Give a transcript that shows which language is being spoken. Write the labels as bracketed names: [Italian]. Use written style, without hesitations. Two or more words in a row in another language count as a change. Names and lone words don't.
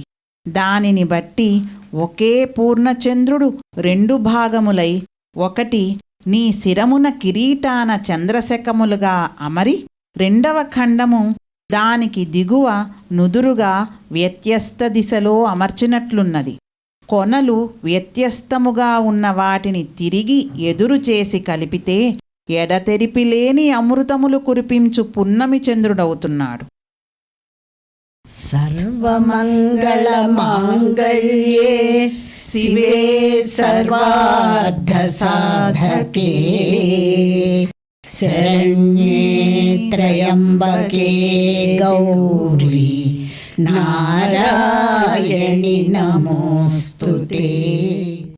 [Telugu] దానిని బట్టి ఒకే పూర్ణచంద్రుడు రెండు భాగములై ఒకటి నీ శిరమున కిరీటాన చంద్రశకములుగా అమరి రెండవ ఖండము దానికి దిగువ నుదురుగా వ్యత్యస్త దిశలో అమర్చినట్లున్నది. కొనలు వ్యత్యస్తముగా ఉన్న వాటిని తిరిగి ఎదురు చేసి కలిపితే ఎడతెరిపిలేని అమృతములు కురిపించు పున్నమి చంద్రుడవుతున్నాడు. [Sanskrit] सर्वमङ्गलमाङ्गल्ये शिवे सर्वार्थसाधके शरण्ये त्र्यम्बके गौरी नारायणि नमोऽस्तुते।